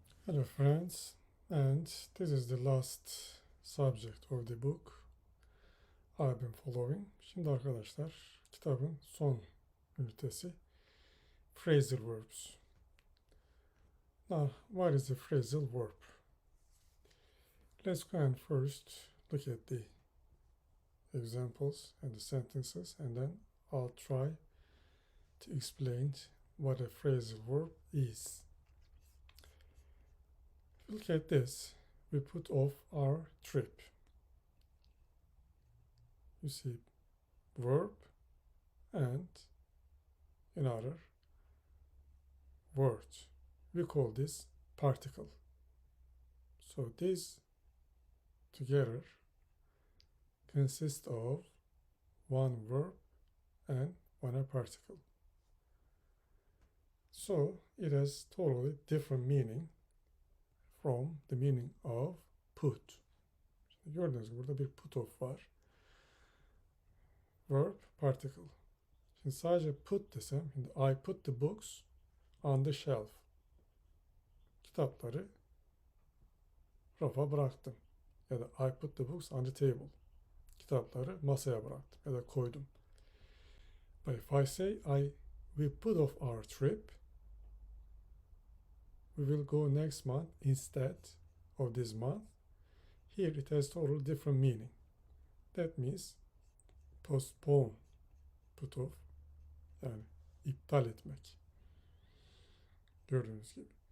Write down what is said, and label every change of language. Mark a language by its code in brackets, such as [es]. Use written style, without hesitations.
[en] Hello friends, and this is the last subject of the book I've been following. [tr] Şimdi arkadaşlar kitabın son ünitesi Phrasal Verbs. [en] Now, what is a phrasal verb? Let's go and first look at the examples and the sentences, and then I'll try to explain what a phrasal verb is. Look at this. We put off our trip. You see verb and another word. We call this particle. So these together consist of one verb and one particle. So it has totally different meaning from the meaning of put. [tr] Şimdi gördüğünüz gibi burada bir put off var. [en] Verb, particle. [tr] Şimdi sadece put desem, şimdi [en] I put the books on the shelf. [tr] Kitapları rafa bıraktım. Ya da [en] I put the books on the table. [tr] Kitapları masaya bıraktım ya da koydum. [en] But if I say we put off our trip, we will go next month instead of this month. Here it has totally different meaning. That means postpone, put off, [tr] yani iptal etmek. Gördüğünüz gibi.